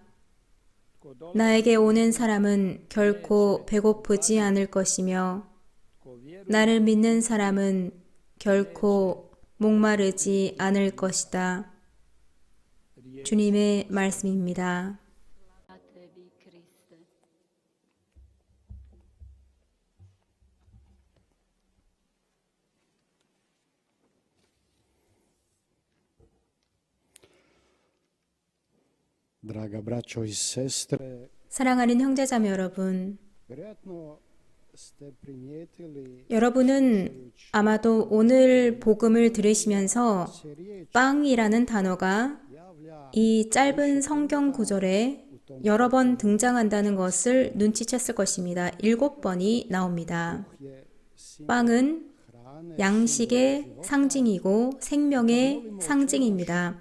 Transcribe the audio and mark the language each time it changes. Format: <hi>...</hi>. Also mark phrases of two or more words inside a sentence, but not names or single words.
<ko>나에게 오는 사람은 결코 배고프지 않을 것이며 나를 믿는 사람은 결코 목마르지 않을 것이다. 주님의 말씀입니다.</ko> <hr>Draga braćo i sestre,</hr> <ko>사랑하는 형제자매 여러분,</ko> <hr>vjerojatno ste primijetili</hr> <ko>여러분은 아마도 오늘 복음을 들으시면서 빵이라는 단어가 이 짧은 성경 구절에 여러 번 등장한다는 것을 눈치챘을 것입니다. 7번이 나옵니다. 빵은 양식의 상징이고 생명의 상징입니다.</ko>